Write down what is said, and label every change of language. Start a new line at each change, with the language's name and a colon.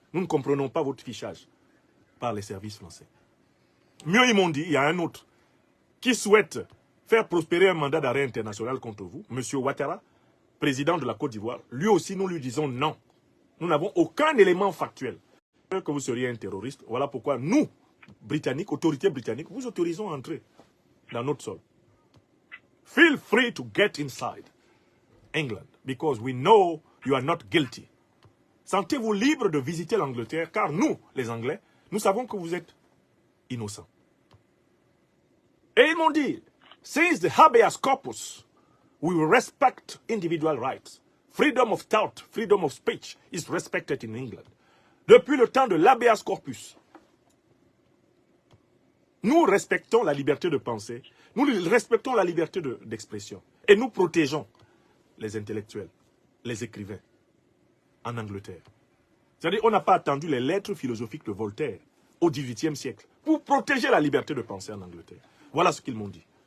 French: Nous ne comprenons pas votre fichage par les services français. Mieux, ils m'ont dit, il y a un autre qui souhaite faire prospérer un mandat d'arrêt international contre vous, monsieur Ouattara, président de la Côte d'Ivoire. Lui aussi, nous lui disons non. Nous n'avons aucun élément factuel que vous seriez un terroriste. Voilà pourquoi nous, Britanniques, autorités britanniques, vous autorisons à entrer dans notre sol.
English: Feel free to get inside England because we know you are not guilty.
French: Sentez-vous libre de visiter l'Angleterre car nous, les Anglais, nous savons que vous êtes innocents. Et ils m'ont dit,
English: since the habeas corpus, we will respect individual rights. Freedom of thought, freedom of speech is respected in England.
French: Depuis le temps de l'habeas corpus, nous respectons la liberté de penser, nous respectons la liberté d'expression et nous protégeons les intellectuels, les écrivains en Angleterre. C'est-à-dire qu'on n'a pas attendu les lettres philosophiques de Voltaire au XVIIIe siècle pour protéger la liberté de penser en Angleterre. Voilà ce qu'ils m'ont dit.